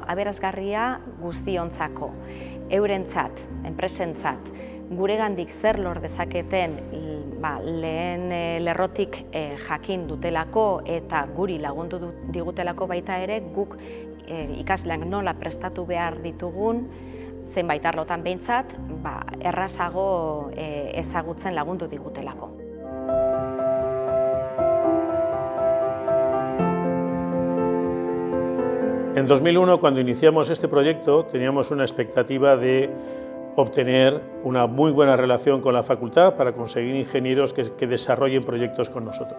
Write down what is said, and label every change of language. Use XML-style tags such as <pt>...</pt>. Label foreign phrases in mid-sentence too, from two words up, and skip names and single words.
<eu>Aberasgarria guztiontzako, eurentzat, enpresentzat, guregandik zer lor dezaketen lehen lerrotik jakin dutelako eta guri lagundu digutelako baita ere, guk ikasleak nola prestatu behar ditugun, zenbait arlotan behintzat, errazago ezagutzen lagundu digutelako.</eu> <es>En 2001, cuando iniciamos este proyecto, teníamos una expectativa de obtener una muy buena relación con la facultad para conseguir ingenieros que desarrollen proyectos con nosotros.</es>